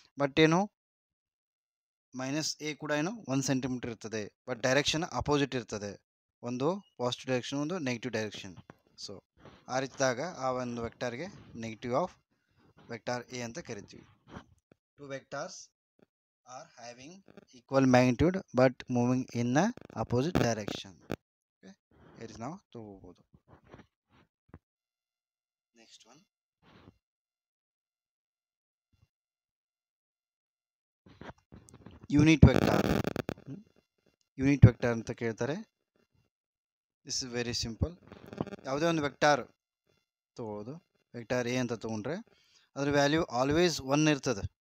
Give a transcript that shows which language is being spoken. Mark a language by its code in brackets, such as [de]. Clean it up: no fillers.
[kn] But ಏನು, minus A ಕೂಡ ಏನು 1 ಸೆಂಟಿಮೀಟ್ರ್ ಇರ್ತದೆ, ಬಟ್ ಡೈರೆಕ್ಷನ್ ಅಪೋಸಿಟ್ ಇರ್ತದೆ, ಒಂದು ಪಾಸಿಟಿವ್ ಡೈರೆಕ್ಷನ್, ಒಂದು ನೆಗೆಟಿವ್ ಡೈರೆಕ್ಷನ್. ಸೊ ಆ ರೀತಿದಾಗ ಆ ಒಂದು ವೆಕ್ಟಾರ್ಗೆ ನೆಗೆಟಿವ್ ಆಫ್ ವೆಕ್ಟಾರ್ ಎ ಅಂತ ಕರಿತೀವಿ. [en] 2 vectors are having equal magnitude but moving in a opposite direction. Okay, here is now [kn] ತಗೋಬಹುದು. [en] Next one, unit vector. Unit vector [kn] ಅಂತ ಕೇಳ್ತಾರೆ. [en] This is very simple. [kn] ಯಾವುದೇ ಒಂದು ವೆಕ್ಟಾರ್ ತಗೊಳ್ಳೋದು, ವೆಕ್ಟಾರ್ ಎ ಅಂತ ತೊಗೊಂಡ್ರೆ ಅದ್ರ ವ್ಯಾಲ್ಯೂ ಆಲ್ವೇಸ್ ಒನ್ ಇರ್ತದೆ.